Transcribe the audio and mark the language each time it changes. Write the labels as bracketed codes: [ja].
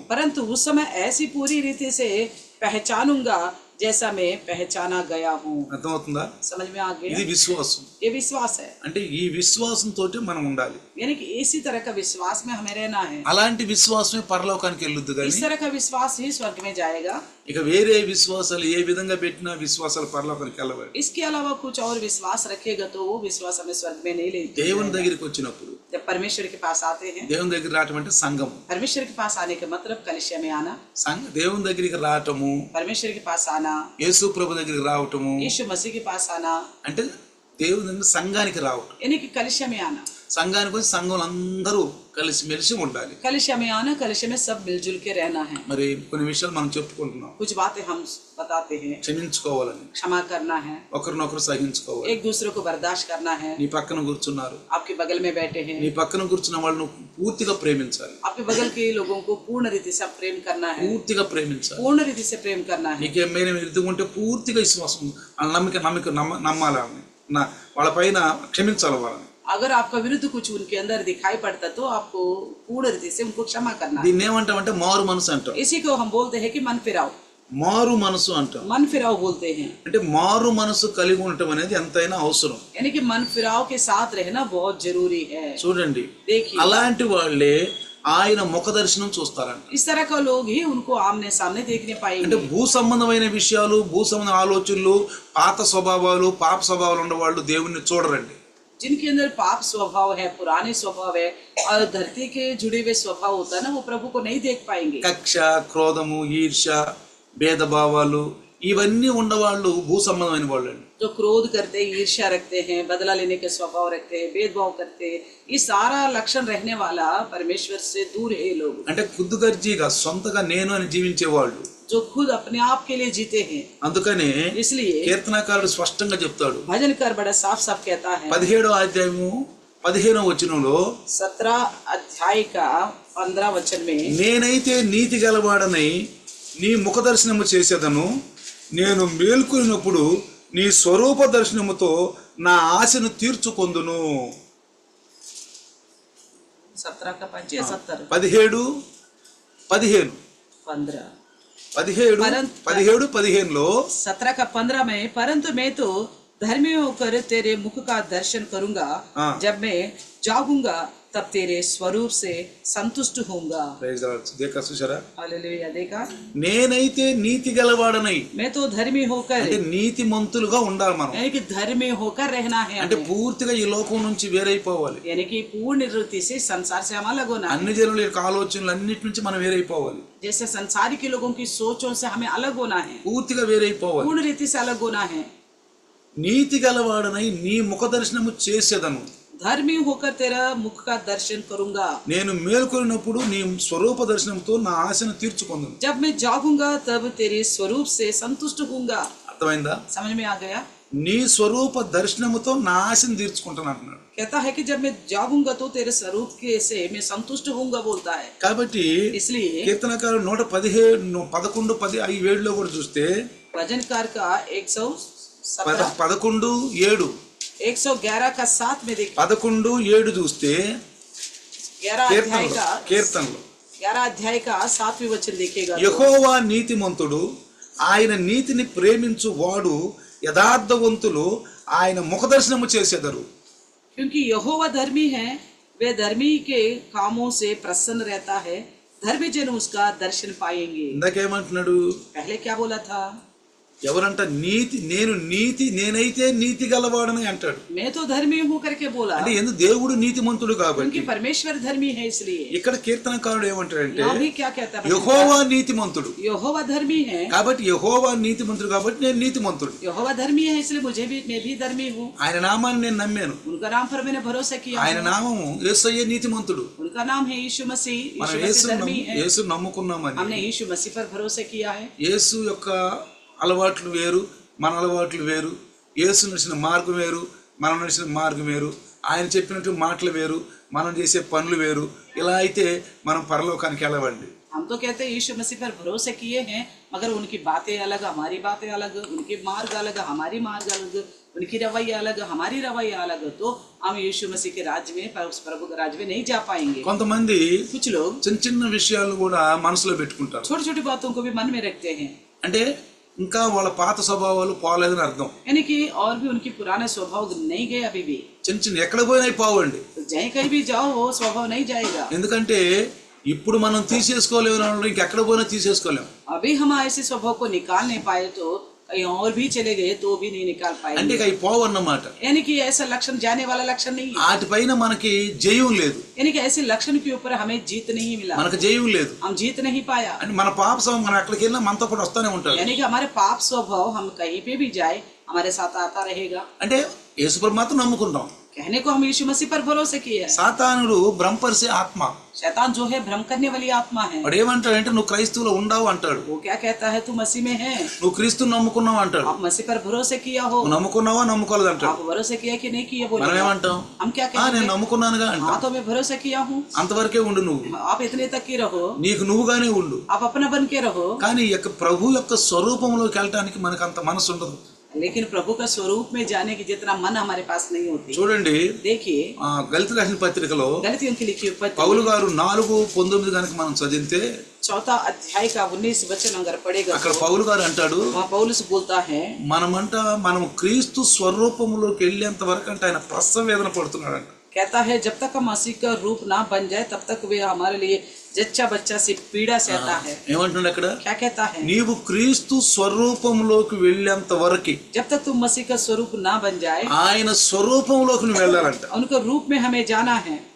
[hi] परंतु उस समय ऐसी पूरी रीति से पहचानूंगा जैसा मैं पहचाना गया हूँ. [te] అర్థమవుతుందా? [hi] समझ में आ [te] ఇది [hi] गया? [te] విశ్వాసం. [hi] ये विश्वास है, [te] అంటే ఈ విశ్వాసంతో మనం ఉండాలి. [hi] यानी कि इसी तरह का विश्वास में हमें रहना है. [te] అలాంటి విశ్వాసమే పరలోకానికి వెళ్ళుద్ది. [hi] इस [te] కానీ [hi] तरह का विश्वास ही स्वर्ग में जाएगा. [te] ఇక వేరే విశ్వాసాలు ఏ విధంగా పెట్టినా విశ్వాసాలు పరలోకానికి వెళ్ళవాలి. [hi] इसके अलावा कुछ और विश्वास रखेगा तो वो विश्वास हमें स्वर्ग में नहीं ले [te] దేవుని [hi] जाएगा. [te] దగ్గరికి వచ్చినప్పుడు [hi] जब परमेश्वर के पास आते हैं, [te] దేవుని దగ్గర రావటం అంటే సంఘం. [hi] परमेश्वर के पास आने का मतलब कलिसिया में आना, [te] దేవుని దగ్గరికి రావటము, [hi] परमेश्वर के पास आना, [te] యేసు ప్రభు దగ్గరికి రావటము [hi] यीशु मसीह के पास आना, [te] అంటే దేవుని దగ్గర సంఘానికి రావటం. [hi] यानी कि कलिसिया में आना. [te] సంఘానికి వచ్చి సంఘంలో అందరూ కలిసి మెలిసి ఉండాలి. [hi] कलिसिया में आना, कलिसिया में सब मिलजुल के रहना है. [te] మరి కొన్ని విషయాలు మనం చెప్పుకుంటున్నాం. [hi] कुछ बातें हम बताते हैं, [te] క్షమించుకోవాలని, [hi] क्षमा करना है, [te] ఒకరినొకరు సహించుకోవాలి. [hi] एक दूसरे को बर्दाश्त करना है. [te] నీ పక్కన కూర్చున్నారు, [hi] आपके बगल में बैठे हैं, [te] నీ పక్కన కూర్చున్న వాళ్ళను పూర్తిగా ప్రేమించాలి. [hi] आपके बगल के लोगों को पूर्ण रीति से प्रेम करना है, [te] పూర్తిగా ప్రేమించాలి. [hi] पूर्ण रीति से प्रेम करना है. [te] నీకేమైనా ఎదుగుంటే పూర్తిగా విశ్వాసం వాళ్ళ నమ్మాలి వాళ్ళని, వాళ్ళ పైన క్షమించాలి వాళ్ళని. [hi] अगर आपका विरुद्ध कुछ उनके अंदर दिखाई पड़ता तो आपको पूर्ण रीति से उनको क्षमा करना है. [te] దీన్ని ఏమంటామంటే మారు మనసు అంటాం. [hi] इसी को हम बोलते हैं कि मन फिराओ. [te] మారు మనసు అంటాం. [hi] मन फिराओ बोलते हैं, [te] అంటే మారు మనసు కలిగి ఉండటం అనేది ఎంతైనా అవసరం. [hi] यानी कि मन फिराओ के साथ रहना बहुत जरूरी है. [te] చూడండి, [hi] देखिए, [te] అలాంటి వాళ్ళే ఆయన ముఖ దర్శనం చూస్తారంట. [hi] इस तरह का लोग ही उनको आमने सामने देखने [te] అంటే [hi] पाएंगे. [te] భూ సంబంధమైన విషయాలు, భూ సంబంధ ఆలోచనలు, పాత స్వభావాలు, పాప స్వభావాలు ఉన్న వాళ్ళు దేవుణ్ణి చూడరండి. [hi] जिनके अंदर पाप स्वभाव है, पुराने स्वभाव है और धरती के जुड़े हुए स्वभाव होता है ना, वो प्रभु को नहीं देख पाएंगे. [te] కక్ష, క్రోధము, ఈర్ష్య, భేదభావాలు ఇవన్నీ ఉన్నవాళ్ళు భూ సంబంధమైన వాళ్ళు అండి. [hi] जो क्रोध करते हैं, ईर्ष्या रखते हैं, बदला लेने के स्वभाव रखते हैं, भेदभाव करते हैं, ये सारा लक्षण रहने वाला परमेश्वर से दूर है ये लोग. [te] అంటే కుద్దుగర్జీగా సొంతగా నేను అని జీవించే వాళ్ళు. [hi] जो खुद अपने आप के लिए जीते हैं. [te] అందుకనే [hi] इसलिए [te] కీర్తనకారుడు స్పష్టంగా చెప్తాడు. [hi] भजनकार बड़ा साफ साफ कहता है, [te] 17వ అధ్యాయము 15వ వచనంలో, [hi] 17 अध्याय का 15 वचन में, [te] నేనైతే నీతి గలవాడనై నీ ముఖ దర్శనము చేసేదను, నేను మేల్కొనినప్పుడు నీ స్వరూప దర్శనముతో నా ఆశను తీర్చుకొందును. [hi] 17 का 5 या 17 17 15 15 [te] 17 15లో [hi] 17 का 15 में, परंतु मैं तो धर्मी होकर तेरे मुख का दर्शन करूंगा. हाँ. जब मैं जागूंगा तब तेरे स्वरूप से संतुष्ट होऊंगा. [te] చూసారా, [hi] हालेलुया. देखा, [te] నేనైతే నీతి గలవాడనై, [hi] मैं तो धर्मी होकर, [te] అంటే నీతి మంతులుగా ఉండాలి మనం. [hi] यानी कि धर्मी होकर रहना है [te] అంటే [hi] हमें. [te] పూర్తిగా ఈ లోకం నుంచి వేరైపోవాలి. [hi] यानी कि पूर्ण रीति से संसार से हम अलग होना है. [te] అన్ని జనుల యొక్క ఆలోచనలు అన్నిటి నుంచి మనం వేరైపోవాలి. [hi] जैसे संसारी के लोगों की सोचों से हमें अलग होना है, [te] పూర్తిగా వేరైపోవాలి. [hi] पूर्ण रीति से अलग होना है. [te] నీతి గలవాడనై నీ ముఖ దర్శనము చేసేదను, [hi] धर्मी होकर तेरा मुख का दर्शन करूंगा. [te] నేను మేల్కొనినప్పుడు నీ స్వరూప దర్శనంతో నా ఆశను తీర్చుకొందును. [hi] जब मैं जागूंगा तब तेरे स्वरूप से संतुष्ट होऊंगा. [te] అర్థమైందా? [hi] समझ में आ गया? [te] నీ స్వరూప దర్శనముతో నా ఆశను తీర్చుకుంటాను అంటున్నాడు. [hi] कहता है कि जब मैं जागूंगा तो तेरे स्वरूप के से मैं संतुष्ट होऊंगा बोलता है. [te] కాబట్టి [hi] इसलिए [te] కీర్తనకారుడు 117 10 7లో కూడా చూస్తే [hi] भजनकार का 117 11 7 111 का 7 में देखिए, [te] 11 7 చూస్తే [hi] 11 अध्याय का [te] కీర్తనలో [hi] 11 अध्याय का 7वें वचन देखिएगा. [te] యెహోవా నీతిమంతుడు, ఆయన నీతిని ప్రేమించు వాడు యథార్థవంతులు ఆయన ముఖదర్శనము చేసేదరు. [hi] क्योंकि यहोवा धर्मी है, वे धर्मी के कामों से प्रसन्न रहता है, धर्मी जन उसका दर्शन पाएंगे. [te] ఇందాకేమంటున్నాడు? [hi] पहले क्या बोला था? [te] ఎవరంట నీతి నేనైతే నీతి గలవాడని అంటాడు. [hi] मैं तो धर्मी हूँ करके बोला, [te] అంటే ఎందుకు దేవుడు నీతిమంతుడు కాబట్టి. [hi] क्योंकि परमेश्वर धर्मी है इसलिए. [te] ఇక్కడ కీర్తనకారుడు ఏమంటాడంటే [hi] यहाँ भी क्या कहता है, [te] యెహోవా నీతిమంతుడు [hi] यहोवा धर्मी है, [te] కాబట్టి యెహోవా నీతిమంతుడు కాబట్టి నేను నీతిమంతుడు. [hi] यहोवा धर्मी है इसलिए मैं भी धर्मी हूँ. [te] ఆయన నామాన్ని నేను నమ్మాను. [hi] उनका नाम पर मैंने भरोसा किया. [te] ఆయన నామము యేసయ్య నీతిమంతుడు. [hi] उनका नाम है यीशु मसीह. [te] మనం [hi] यीशु मसीह धर्मी है. [te] యేసు నమ్ముకున్నామని. [hi] हमने यीशु मसीह पर भरोसा किया है. [te] యేసు యొక్క అలవాట్లు వేరు, మన అలవాట్లు వేరు. యేసు నడిచిన మార్గం వేరు, మనం నడిచిన మార్గం వేరు. ఆయన చెప్పినట్టు మాటలు వేరు, మనం చేసే పనులు వేరు. ఇలా అయితే మనం పరలోకానికి వెళ్ళవండి. [hi] हम तो कहते हैं यीशु मसीह पर भरोसा किए हैं, मगर उनकी बातें अलग, हमारी बातें अलग, उनके मार्ग अलग, हमारी मार्ग अलग, उनकी रवैया अलग, हमारी रवैया अलग, तो हम यीशु मसीह के राज्य में, उस प्रभु के राज्य में नहीं जा पाएंगे. [te] కొంతమంది [hi] कुछ लोग [te] చిన్న చిన్న విషయాలు కూడా మనసులో పెట్టుకుంటారు. [hi] छोटी छोटी बातों को भी मन में रखते हैं. [te] అంటే ఇంకా వాళ్ళ పాత స్వభావాలు పోలేదని అర్థం. [hi] यानी कि और भी उनकी पुराने स्वभाव नहीं गए अभी भी. [te] చిన్న చిన్న ఎక్కడ పోయినా పోవండి. [hi] तो जहाँ कहीं भी जाओ वो स्वभाव नहीं जाएगा. [te] ఎందుకంటే ఇప్పుడు మనం తీసేసుకోలేము, ఇంకెక్కడ పోయినా తీసేసుకోలేము. [hi] अभी हम ऐसे स्वभाव को निकाल नहीं पाए तो कहीं और भी चले गए तो भी नहीं निकाल [te] అంటే [hi] पाएंगे. [te] ఇక అవి పోవన్నమాట. [hi] यानी कि ऐसा लक्षण जाने वाला लक्षण नहीं है. [te] వాటిపైన మనకి జయం లేదు, [hi] यानी कि ऐसे लक्षण के ऊपर हमें जीत नहीं मिला, [te] మనకు జయం లేదు. [hi] हम जीत नहीं पाया. [te] అంటే మన పాప స్వభావం మనం ఎక్కడికి వెళ్ళినా మనతో పాటు వస్తానే ఉంటాడు. [hi] यानी कि हमारे पाप स्वभाव हम कहीं पे भी जाए हमारे साथ आता रहेगा. [te] అంటే యేసుప్రభు మాత్రం నమ్ముకుంటాం. [hi] कहने को हम यीशु मसीह पर भरोसा किए हैं. [te] సాతానుడు భ్రమపరిచే ఆత్మ. [hi] शैतान जो है भ्रम करने वाली आत्मा है. [te] వాడు ఏమంటాడంటే నువ్వు క్రైస్తవులో ఉండవు అంటాడు. [hi] वो क्या कहता है, तू मसीह में है, [te] నువ్వు క్రీస్తుని నమ్ముకున్నావు అంటాడు. [hi] आप मसीह पर भरोसा किया हो, [te] నువ్వు నమ్ముకున్నావా నమ్ముకోలేదు అంటాడు. [hi] आप भरोसा किया कि नहीं किया [te] మనం [hi] बोले. [te] ఏమంటాం, [hi] हम क्या [te] నేను [hi] कहेंगे, [te] నమ్ముకున్నానుగా [hi] हाँ [te] అంటాం. [hi] तो मैं भरोसा किया हूँ. [te] అంతవరకే ఉండు నువ్వు, [hi] आप इतने तक ही रहो, [te] నీకు నువ్వుగానే ఉండు. [hi] आप अपना बन के रहो. [te] కానీ ఈ యొక్క ప్రభు యొక్క స్వరూపంలోకి వెళ్ళడానికి మనకు అంత మనసు ఉండదు. [hi] लेकिन प्रभु का स्वरूप में जाने की जितना मन हमारे पास नहीं होती. [te] చూడండి, [hi] देखिए [te] గలిత రాసిన పత్రికలో [hi] गलतियों की लिखी पत्री [te] పౌలు గారు 4:19 కనుక మనం చదివితే [hi] 4 अध्याय का 19 वचन अगर पढ़ेगा [te] అక్కడ [hi] तो [te] పౌలు గారు అంటాడు, [hi] वहाँ पौलुस बोलता है, [te] మనం క్రీస్తు స్వరూపంలోకి వెళ్ళేంత వరకు అంటే ఆయన ప్రసవ వేదన పడుతున్నాడంట. [hi] कहता है जब तक हम मसीह का रूप ना बन जाए तब तक वे हमारे लिए जच्चा बच्चा से पीड़ा सहता है. [te] ఏమంటున్నాడు అక్కడ, [hi] क्या कहता है, [te] నీవు క్రీస్తు స్వరూపంలోకి వెళ్ళేంత వరకు [hi] जब तक तुम मसीह का स्वरूप ना बन जाए, [te] ఆయన స్వరూపంలోకి నువ్వు వెళ్ళాలంట. [hi] उनके रूप में हमें जाना है.